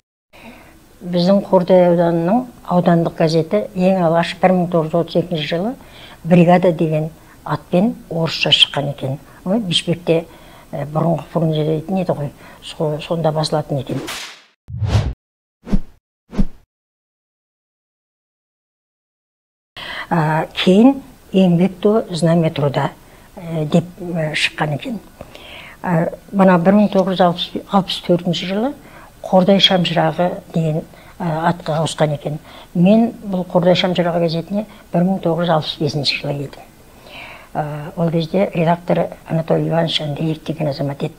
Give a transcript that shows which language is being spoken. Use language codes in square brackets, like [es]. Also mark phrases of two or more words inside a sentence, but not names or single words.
[kk] Біздің Қордай ауданының аудандық газеті ең алғаш 1932 жылы бригада деген атпен орысша шыққан екен. Бішбекте бұрынғы фрунзе дейтін еді ғой, сонда басылатын екен. Кейін еңбек [ru] то знамя труда [kk] деп шыққан екен. Бана 1964 жылы Қордай шамшырағы деген атқа ауысқан екен. Мен бұл Қордай шамшырағы газетіне 1965 жылы келдім. Ол кезде редактор Анатолий Иванович Андреев деген азамат еді.